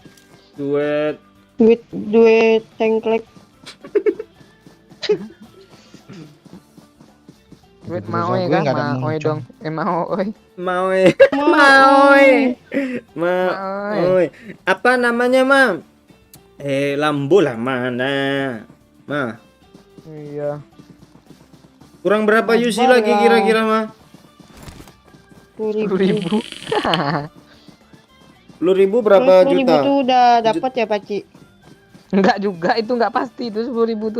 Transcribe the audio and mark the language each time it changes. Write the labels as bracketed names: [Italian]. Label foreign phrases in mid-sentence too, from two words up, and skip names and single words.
[Indonesian] Duit tengklek. Duet Maoy kan Maoy dong. Maoy. Maoy. Apa namanya, Ma? Lambo lah mana? Ma. Iya. Kurang berapa UC lagi kira-kira, Ma? 10.000. 10.000 berapa 10.000 juta? tuh udah dapat ya Pak Cik? Enggak juga, itu enggak pasti itu 10.000 tuh.